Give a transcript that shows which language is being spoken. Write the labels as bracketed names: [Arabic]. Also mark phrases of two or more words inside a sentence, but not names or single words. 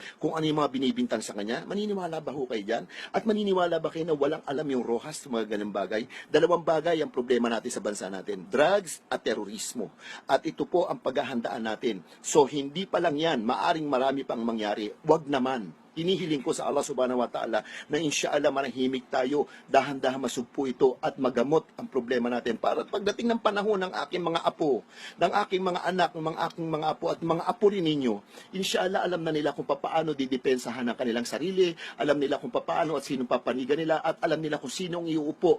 [Filipino] Kung ano yung mga binibintang sa kanya? Maniniwala ba ho kayo dyan? At maniniwala ba kayo na walang alam yung Rojas sa mga ganung bagay? Dalawang bagay ang problema natin sa bansa natin. Drugs at terorismo. At ito po ang paghahandaan natin. So hindi pa lang yan, maaring marami pang mangyari. Wag naman. Hinihiling ko sa Allah [Arabic] سبحانه وتعالى [Filipino] na insyaallah manahimik tayo, dahan-dahan masugpo ito at magamot ang problema natin para pagdating ng panahon ng aking mga apo, ng aking mga anak, ng mga aking mga apo at mga apo rin ninyo, insyaallah alam na nila kung paano didepensahan ang kanilang sarili, alam nila kung paano at sinong papanigan nila at alam nila kung sinong iuupo.